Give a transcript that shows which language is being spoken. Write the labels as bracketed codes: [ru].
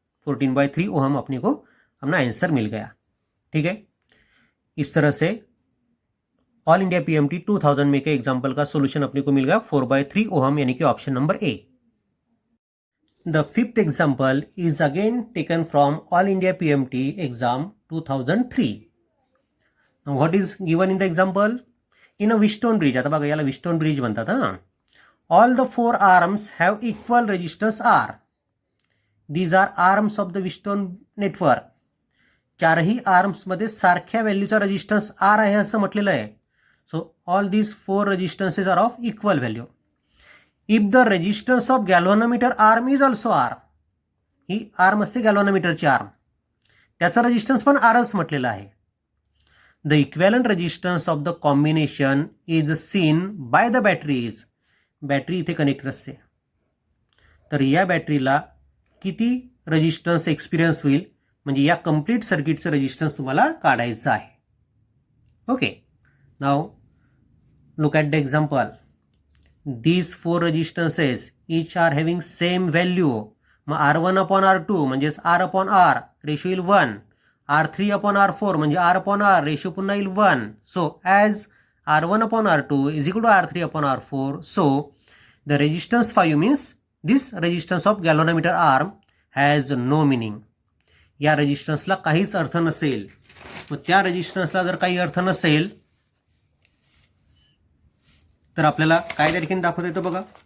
[hi] 14/3 ohm अपने को अपना आंसर मिल गया। ठीक है, इस तरह से ऑल इंडिया PMT 2000 में के एग्जाम्पल का सोल्यूशन अपने को मिल गया 4/3 ओहम, यानी कि option number A. [en] The fifth example is again taken from all India PMT exam 2003. Now what is given in the example? In a Wheatstone bridge, [mr] आता बघा याला Wheatstone bridge म्हणतात हा. [en] All the 4 arms have equal resistance R. These are arms of the Wheatstone network. [mr] चारही arms मध्ये सारख्या व्हॅल्यूचा resistance R आहे असं म्हटलेलं आहे. [en] So all these 4 resistances are of equal value. If the resistance of galvanometer arm is also R. [mr] He arm असते गॅल्व्हॅनोमीटरची arm, त्याचा resistance पण Rच म्हटलेला आहे. [en] The equivalent resistance of the combination is seen by the batteries. [mr] Battery इथे connect असते, तर या बॅटरीला किती resistance experience होईल, म्हणजे या कंप्लीट सर्किटचं रेजिस्टन्स तुम्हाला काढायचं आहे. [en] Okay, now look at the example. These 4 resistances each are having same value. [mr] मग R1 अपॉन R2 म्हणजेच R अपॉन R रेशो येईल 1. R3 अपॉन R4 म्हणजे R अपॉन R रेशो पुन्हा येईल 1. [en] So as R1 upon R2 is equal to R3 upon R4. So the resistance 5 means this resistance of galvanometer arm has no meaning. [mr] या रेजिस्टन्सला काहीच अर्थ नसेल. मग त्या रेजिस्टन्सला जर काही अर्थ नसेल तर आपल्याला काय त्या ठिकाणी दाखवता येतं बघा.